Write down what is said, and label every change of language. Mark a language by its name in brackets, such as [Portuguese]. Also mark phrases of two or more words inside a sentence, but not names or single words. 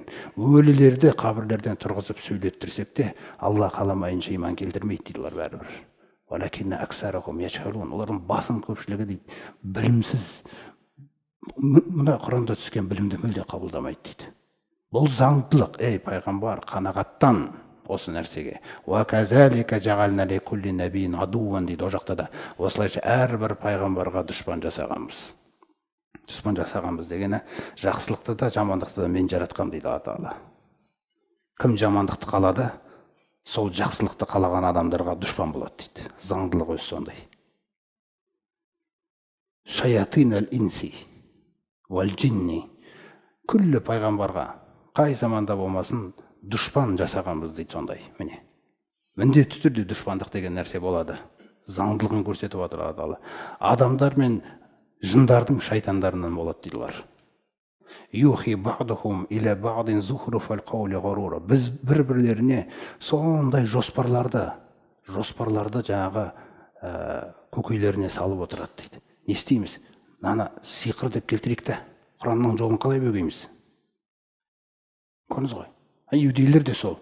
[Kazakh] Өлілерді қабірлерден тұрғызып сөйлеттірсек те, Алла қаламайынша иман келтірмейді дейлер бәрібір. [Arabic] ولكن أكثرهم يجهلون. [Kazakh] Олардың басым көпшілігі дейді, білімсіз. Мына Құранда түскен білімді мүлде қабылдамайды дейді. Бұл заңдылық, ей пайғамбар, қанағаттан осы нәрсеге. [Arabic] وكذلك جعلنا لكل نبي عدوا [Kazakh] дейді о жақта да. Осылайша әрбір пайғамбарға дұшпан жасағанбыз. Дұшпан жасағанбыз дегені жақсылықты да жамандықты да мен жаратқам дейді Алла Тағала. Кім жамандықты қалады, сол жақсылықты қалаған адамдарға дұшпан болады дейді. Заңдылық өзі сондай. [Arabic] شياطين الإنس والجن. [Kazakh] Күллі пайғамбарға қай заманда болмасын дұшпан жасағанбыз дейді сондай. Міне. Міндетті түрде дұшпандық деген нәрсе болады. Заңдылығын көрсетіп отыр Алла Тағала. Адамдар мен жындардың шайтандарынан болады дейлер. [Arabic] يوحي بعضهم إلى بعض زخرف القول غرورا. [Kazakh] Біз бір-бірлеріне сондай жоспарларды жаңағы көкейлеріне салып отырады дейді. Не істейміз? Нана сиқыр деп келтірейік те, Құранның жолын қалай бөгейміз? Көрдіңіз ғой? Иудейлер де сол.